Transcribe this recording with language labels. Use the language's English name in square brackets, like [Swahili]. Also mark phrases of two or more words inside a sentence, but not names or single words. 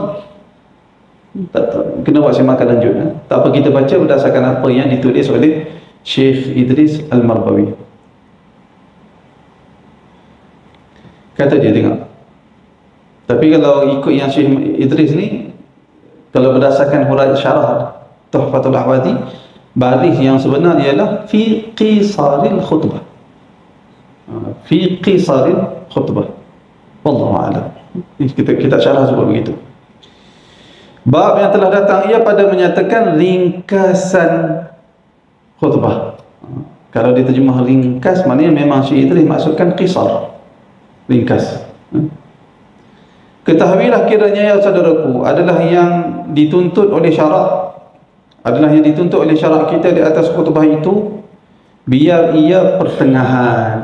[Malay] Tak kena buat semakan lanjut. Tak apa, kita baca berdasarkan apa yang ditulis oleh Syekh Idris Al-Marbawi. Kata dia, tengok. Tapi kalau ikut yang Syekh Idris ni, kalau berdasarkan huraian syarah Tuhfatul Ahwadhi, baris yang sebenar ialah [Arabic] في قصار الخطبة. في قصار الخطبة. والله أعلم. [Malay] Kita syarah sebab begitu. Bab yang telah datang ia pada menyatakan ringkasan khutbah. Kalau diterjemah ringkas, maknanya memang Syekh Idris maksudkan qisar, ringkas. Ketahuilah kiranya ya saudaraku, adalah yang dituntut oleh syarak, adalah yang dituntut oleh syarak kita di atas khutbah itu, biar ia pertengahan.